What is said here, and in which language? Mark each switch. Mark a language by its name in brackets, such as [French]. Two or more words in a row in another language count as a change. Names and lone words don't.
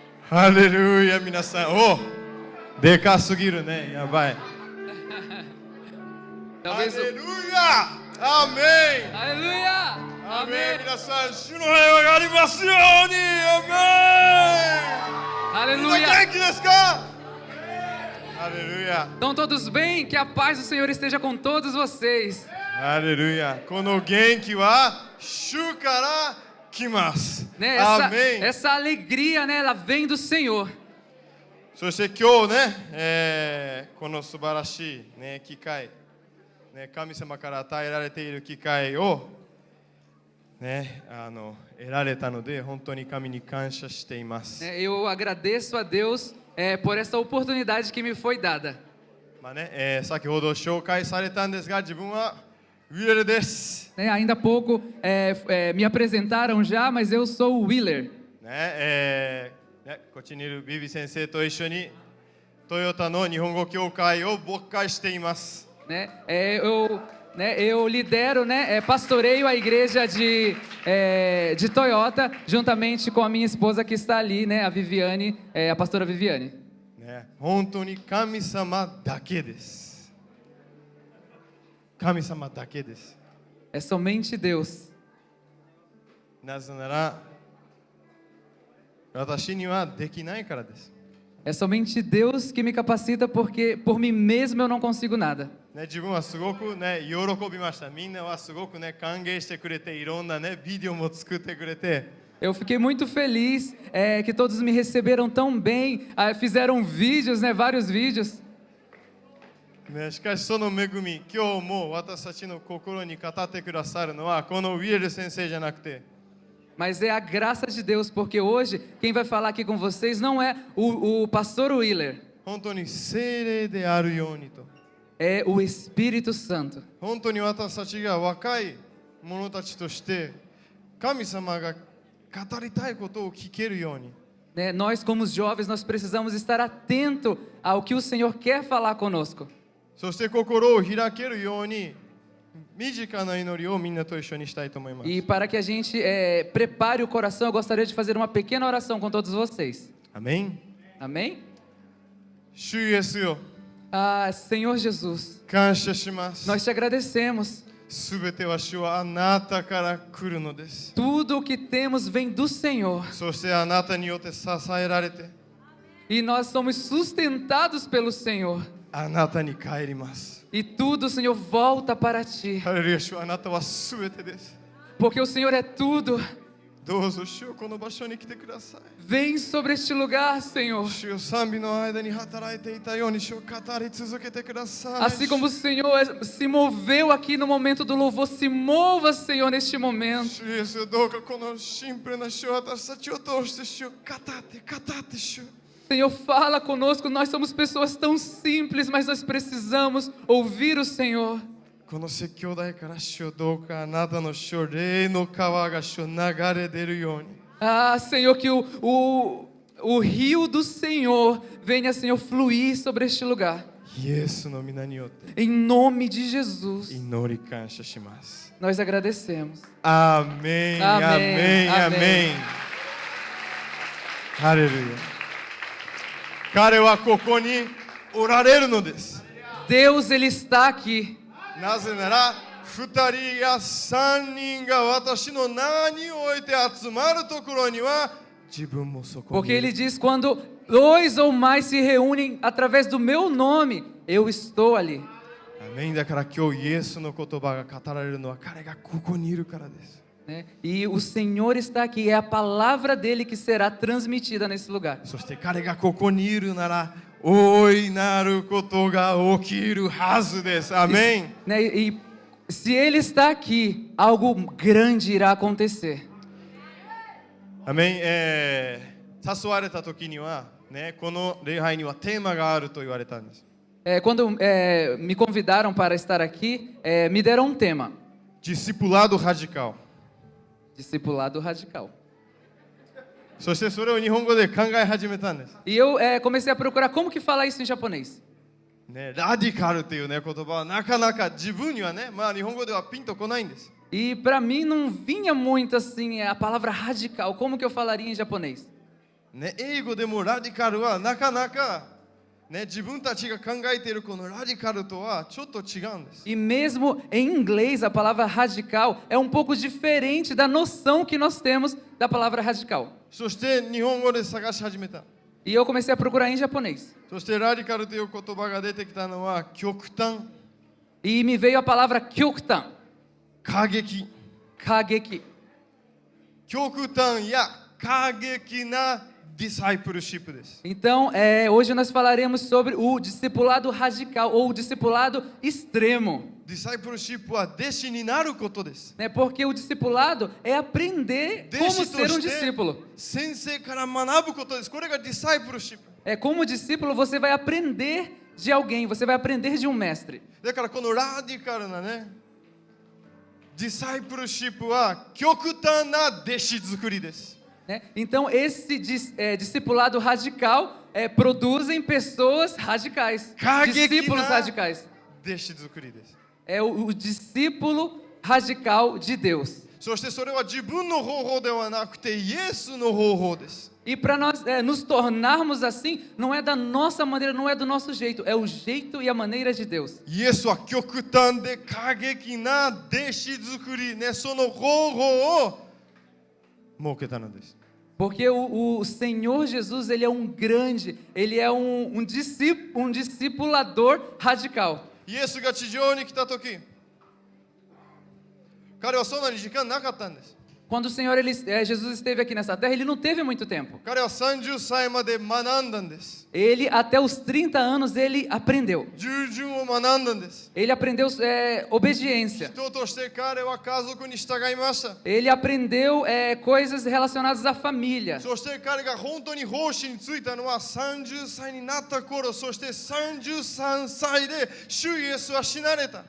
[Portuguese] Aleluia, [Japanese] minasan. Oh, でかすぎるね。やばい。 [Portuguese] Talvez o... Aleluia! Amém! Aleluia! Amém, Amém! [Japanese] 皆さん、主の平和がありますように。アメン。みんな [Portuguese] Aleluia! [Japanese] 元気ですか？Aleluia! [Portuguese] Estão todos bem? Que a paz do Senhor esteja com todos vocês. Aleluia! [Japanese] この元気は主から来ます。 [Portuguese] Né? [Japanese] アメン。 [Portuguese] Essa alegria, né? Ela vem do Senhor. [Japanese] そして今日ね、この素晴らしい、ね、機会、ね、神様から与えられている機会を、ね、得られたので本当に神に感謝しています。 [Portuguese] Eu agradeço a Deus por essa oportunidade que me foi dada. [Japanese] まあね、先ほど紹介されたんですが、自分はウィレルです。 [Portuguese] Ainda há pouco me apresentaram já, mas eu sou o Wheeler. [Japanese] ね、こっちにいるビビ先生と一緒にトヨタの日本語協会を牧会しています。 [Portuguese] Eu lidero, pastoreio a igreja de Toyota, juntamente com a minha esposa que está ali, a Viviane, a pastora Viviane. [Japanese] ね、本当に神様だけです。神様だけです。 [Portuguese] É somente Deus. [Japanese] なぜなら私にはできないからです。 [Portuguese] É somente Deus que me capacita, porque por mim mesmo eu não consigo nada. [Japanese] ね、自分はすごくね、喜びました。みんなはすごくね、歓迎してくれて、いろんなね、ビデオも作ってくれて。 [Portuguese] Eu fiquei muito feliz que todos me receberam tão bem, fizeram vídeos, vários vídeos. [Japanese] ね、しかしその恵み、今日も私たちの心に語ってくださるのはこのウィエル先生じゃなくて、 [Portuguese] Mas é a graça de Deus, porque hoje quem vai falar aqui com vocês não é o pastor Wheeler, [Japanese] 本当に聖霊であるようにと、 [Portuguese] é o Espírito Santo. [Japanese] 本当に私たちが若い者たちとして神様が語りたいことを聞けるように、 [Portuguese] Nós como os jovens, nós precisamos estar atento ao que o Senhor quer falar conosco. [Japanese] そして心を開けるように身近な祈りをみんなと一緒にしたいと思います。 [Portuguese] E para que a gente prepare o coração, eu gostaria de fazer uma pequena oração com todos vocês. [Japanese] アメン。 [Portuguese] Amém? [Japanese] 主イエスよ、 [Portuguese] Senhor Jesus, [Japanese] 感謝します。 [Portuguese] nós te agradecemos. [Japanese] すべては主はあなたから来るのです。 [Portuguese] Tudo o que temos vem do Senhor. [Japanese] そしてあなたによって支えられて、 [Portuguese] E nós somos sustentados pelo Senhor. [Japanese] あなたに帰ります。 [Portuguese] E tudo, Senhor, volta para ti. [Japanese] ハレルヤ、主はあなたはすべてです。 [Portuguese] Porque o Senhor é tudo. [Japanese] どうぞ主よ、この場所に来てください。 [Portuguese] Vem sobre este lugar, Senhor. [Japanese] 主よ、賛美の間に働いていたように主を語り続けてください。 [Portuguese] Assim como o Senhor se moveu aqui no momento do louvor, se mova, Senhor, neste momento. [Japanese] 主イエスよ、どうかこのシンプルな主を私たちを通して主を語って主。 [Portuguese] Senhor, fala conosco. Nós somos pessoas tão simples, mas nós precisamos ouvir o Senhor. [Japanese] この説教台から主よ、どうかあなたの主よ、霊の川が主よ、流れ出るように。 [Portuguese] Senhor, que o rio do Senhor venha, Senhor, fluir sobre este lugar. [Japanese] イエスの皆によって [Portuguese] Em nome de Jesus, [Japanese] 祈り感謝します。 [Portuguese] nós agradecemos. [Japanese] アーメン、アーメン、アーメン。ハレルヤ。彼はここにおられるのです。 [Portuguese] Deus, Ele está aqui. [Japanese] なぜなら、2人や3人が私の名において集まるところには自分もそこに [Portuguese] Porque [Japanese] いる。 [Portuguese] Ele diz: quando 2 ou mais se reúnem através do meu nome, eu estou ali. [Japanese] アメン。だから今日イエスの言葉が語られるのは彼がここにいるからです。 [Portuguese] E o Senhor está aqui, é a palavra dele que será transmitida nesse lugar. [Japanese] そして彼がここにいるなら大いなることが起きるはずです。アメン。 [Portuguese] E se ele está aqui, algo grande irá acontecer. [Japanese] アメン。誘われた時には、ね、この礼拝にはテーマがあると言われたんです。 [Portuguese] Quando me convidaram para estar aqui, me deram um tema: Discipulado radical. discipulado radical. [Japanese] そしてそれを日本語で考え始めたんです。 [Portuguese] E eu comecei a procurar como que fala isso em japonês. [Japanese] ね、ラディカルっていうね言葉はなかなか自分にはね、まあ日本語ではピンとこないんです。 [Portuguese] E para mim não vinha muito assim a palavra radical. Como que eu falaria em japonês? [Japanese] ね、英語でもラディカルはなかなか、ね、自分たちが考えているこのラディカルとはちょっと違うんです。 [Portuguese] E mesmo em inglês, a palavra radical é um pouco diferente da noção que nós temos da palavra radical. [Japanese] そして日本語で探し始めた。 [Portuguese] E eu comecei a procurar em japonês. [Japanese] そしてラディカルという言葉が出てきたのは極端、 [Portuguese] E me veio a palavra kyoktan, [Japanese] 過激、 kageki. 極端や過激なディサイプルシップです。 [Portuguese] Então, hoje nós falaremos sobre o discipulado radical ou o discipulado extremo. [Japanese] ディサイプルシップは弟子になることです。 [Portuguese] Né? Porque o discipulado é aprender [Japanese] 弟 [Portuguese] como [Japanese] 子 [Portuguese] ser [Japanese] と [Portuguese] um [Japanese] して [Portuguese] discípulo. [Japanese] 先生から学ぶことです。これがディサイプルシップ。 [Portuguese] Como discípulo, você vai aprender de alguém, você vai aprender de um mestre. [Japanese] だからこのラディカルなね、ディサイプルシップは極端な弟子作りです。 [Portuguese] Né? Então, esse discipulado radical produzem pessoas radicais, discípulos radicais. [Japanese] 弟子作りです。 [Portuguese] É o discípulo radical de Deus. [Japanese] そしてそれは自分の方法ではなくてイエスの方法です。 [Portuguese] E para nós nos tornarmos assim, não é da nossa maneira, não é do nosso jeito, é o jeito e a maneira de Deus. [Japanese] イエスは極端で過激な弟子作りね、その方法を設けたのです。 [Portuguese] Porque o Senhor Jesus, ele é um grande, ele é um discipulador radical. [Japanese] イエスが地上に来た時、彼はそんなに時間なかったんです。 [Portuguese] Quando o Senhor, Jesus esteve aqui nessa terra, ele não teve muito tempo. [Japanese] 彼は30歳まで学んだんです。 [Portuguese] Ele, até os 30 anos, ele aprendeu. [Japanese] 従順を学んだんです。 [Portuguese] Ele aprendeu obediência. [Japanese] 人として彼は家族に従いました。 [Portuguese] Ele aprendeu coisas relacionadas à família. [Japanese] そして彼が本当に奉仕に就いたのは30歳になった頃、そして33歳で主イエスは死なれた。